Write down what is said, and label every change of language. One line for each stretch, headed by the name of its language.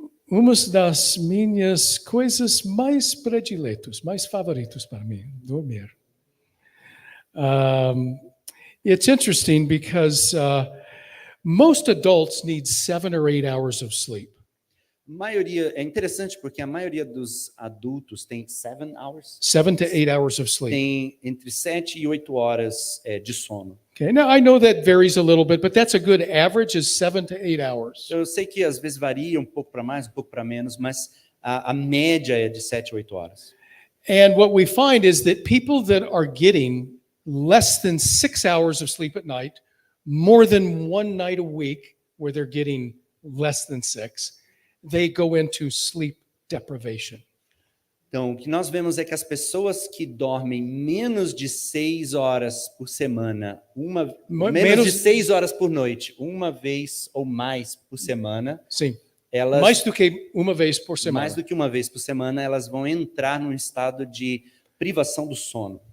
Portuguese: Uma das minhas coisas mais prediletas, mais favoritas para mim, dormir.
English: It's interesting because most adults need 7 or 8 hours of sleep.
Portuguese: É interessante porque a maioria dos adultos tem
English: 7 hours. 7 to 8 hours of sleep.
Portuguese: Tem entre 7 e 8 horas de sono.
English: Okay, now I know that varies a little bit, but that's a good average is 7 to 8 hours.
Portuguese: Eu sei que às vezes varia um pouco para mais, um pouco para menos, mas a média é de 7 a 8 horas.
English: And what we find is that people that are getting less than 6 hours of sleep at night, more than one night a week where they're getting less than 6, they go into sleep deprivation.
Portuguese: Então, o que nós vemos é que as pessoas que dormem menos de 6 horas por semana, menos de 6 horas por noite, uma vez ou mais por semana, Sim. elas, Mais do que uma vez por semana. mais do que uma vez por semana, elas vão entrar num estado de privação do sono.